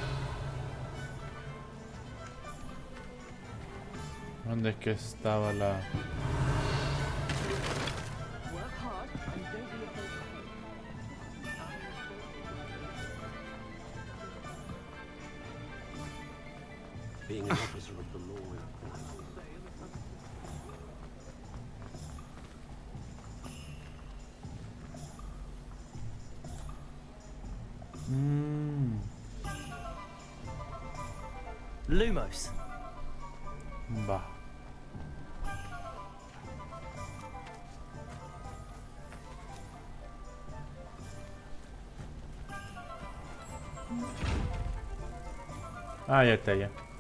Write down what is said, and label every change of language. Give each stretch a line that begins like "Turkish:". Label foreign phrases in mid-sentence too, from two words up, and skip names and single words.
Spanish: ¿Dónde es que estaba la...?
English: Being an officer of the law. Lumos.
Spanish: Va. Ah, ya está, ya.